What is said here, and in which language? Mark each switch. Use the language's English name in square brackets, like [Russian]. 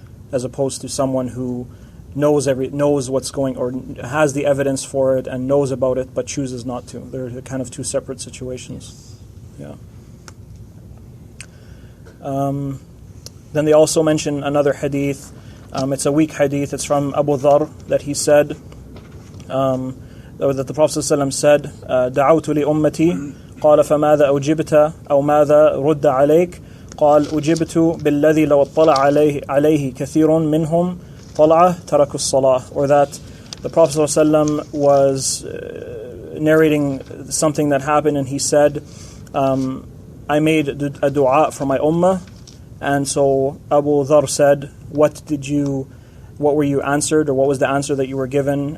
[English] As opposed to someone who knows what's going, or has the evidence for it and knows about it, but chooses not to. They're kind of two separate situations. Yeah. Then they also mention another hadith. It's a weak hadith. It's from Abu Dharr that he said, that the Prophet ﷺ said, [Arabic] دعوت لأمتي قال فماذا أجبت أو ماذا رد عليك قال أجبت بالذي لو اطلع عليه كثير منهم طلعة تركوا الصلاة. [English] Or that the Prophet ﷺ was narrating something that happened, and he said, I made a dua for my ummah. And so Abu Dharr said, what were you answered, or what was the answer that you were given?